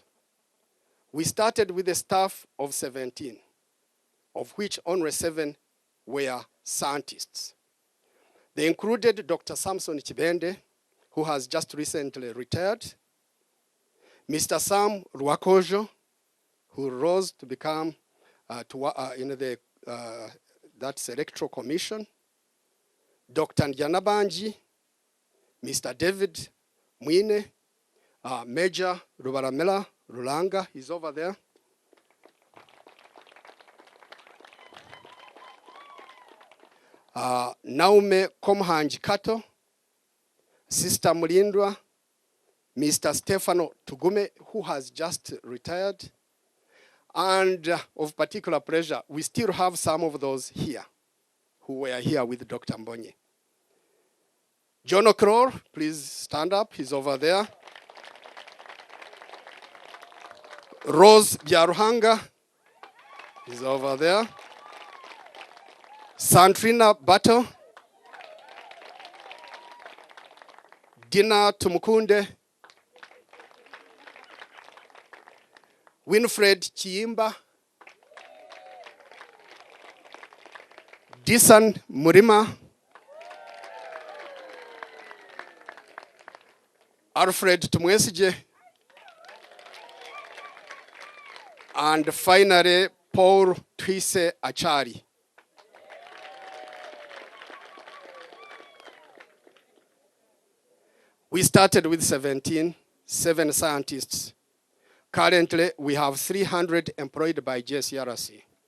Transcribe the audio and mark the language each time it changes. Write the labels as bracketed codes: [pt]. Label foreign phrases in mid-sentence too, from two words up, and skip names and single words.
[en] We started with a staff of 17, of which only 7 were scientists. They included Dr. Samson Chibende, who has just recently retired, Mr. Sam Rwakojo, who rose to become in the that's Electoral Commission, Dr. Njanabanji, Mr. David Mwine, Major Rubaramela Rulanga, he's over there. Naume Komhanji Kato, Sister Mulindwa, Mr. Stefano Tugume, who has just retired. And of particular pleasure, we still have some of those here who were here with Dr. Mbonye. John O'Croll, please stand up, he's over there. Rose Byaruhanga is over there. Santrina Bato. Dina Tumukunde. Winfred Chiimba. Disan Murima. Alfred Tumwesije. And finally, Paul Twise Achari. We started with 7 scientists. Currently, we have 300 employed by JCRC.